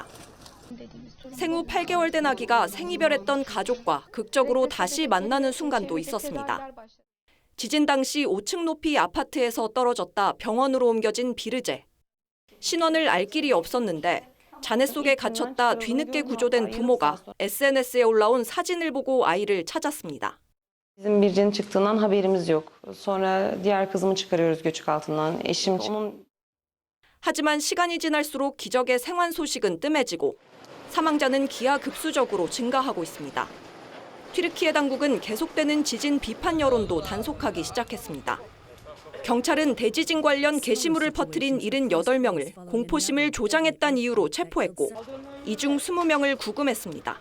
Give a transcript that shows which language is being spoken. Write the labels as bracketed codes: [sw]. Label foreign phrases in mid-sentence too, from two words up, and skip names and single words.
[ko] 생후 8개월 된 아기가 생이별했던 가족과 극적으로 다시 만나는 순간도 있었습니다. 지진 당시 5층 높이 아파트에서 떨어졌다 병원으로 옮겨진 비르제. 신원을 알 길이 없었는데 잔해 속에 갇혔다 뒤늦게 구조된 부모가 SNS에 올라온 사진을 보고 아이를 찾았습니다. [tr] Bizim Birce'nin çıktığından haberimiz yok. Sonra diğer kızımı çıkarıyoruz göçük altından. Eşim [ko] 하지만 시간이 지날수록 기적의 생還소식은 뜸해지고 사망자는 기하급수적으로 증가하고 있습니다. 튀르키예 당국은 계속되는 지진 비판 여론도 단속하기 시작했습니다. 경찰은 대지진 관련 게시물을 퍼뜨린 78명을 공포심을 조장했다는 이유로 체포했고 이 중 20명을 구금했습니다.